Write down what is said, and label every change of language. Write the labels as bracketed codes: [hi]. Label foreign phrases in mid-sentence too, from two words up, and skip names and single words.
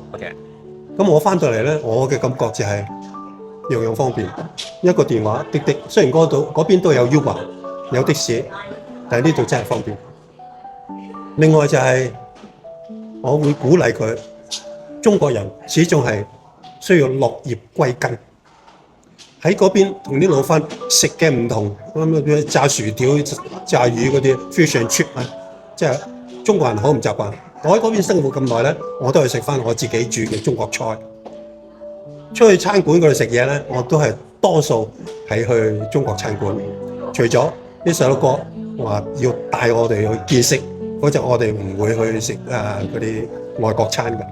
[yue] 咁我翻到嚟咧，我嘅感覺就係樣樣方便，一個電話滴滴，雖然嗰邊都有 Uber 有的士，但係呢度真係方便。另外就係我會鼓勵佢，中國人始終係需要落葉歸根。喺嗰邊同啲老番食嘅唔同，咁炸薯條、炸魚嗰啲 [en] fish and chip [yue] 啊，即係中國人好唔習慣。我喺嗰邊生活咁耐咧，我都係食翻我自己煮嘅中國菜。出去餐館嗰度食嘢咧，我都係多數係去中國餐館。除咗啲細路哥話要帶我哋去見識，嗰陣我哋唔會去食嗰啲外國餐嘅。